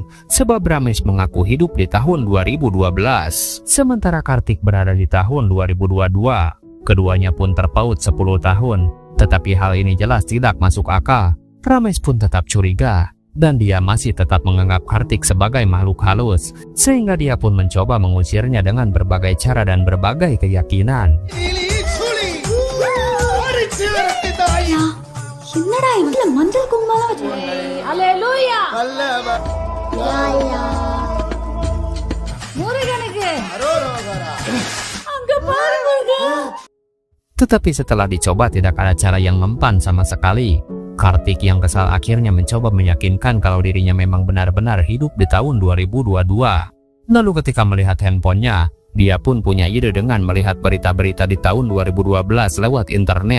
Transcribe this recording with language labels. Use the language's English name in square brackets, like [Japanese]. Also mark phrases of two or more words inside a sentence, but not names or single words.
[Indonesian] Sebab Ramesh mengaku hidup di tahun 2012. Sementara Kartik berada di tahun 2022. Keduanya pun terpaut 10 tahun. Tetapi hal ini jelas tidak masuk akal. Ramesh pun tetap curiga. Dan dia masih tetap menganggap Kartik sebagai makhluk halus, sehingga dia pun mencoba mengusirnya dengan berbagai cara dan berbagai keyakinan. [Tamil] 야, என்னடா இவ்ளோ மஞ்சள் குங்குமம் வச்சு அல்லேலூயா முருகனுக்கு அங்க பாரு முருகன். [Indonesian] Tetapi setelah dicoba tidak ada cara yang mempan sama sekali. Kartik yang kesal akhirnya mencoba meyakinkan kalau dirinya memang benar-benar hidup di tahun 2022. Lalu ketika melihat handphonenya, dia pun punya ide dengan melihat berita-berita di tahun 2012 lewat internet.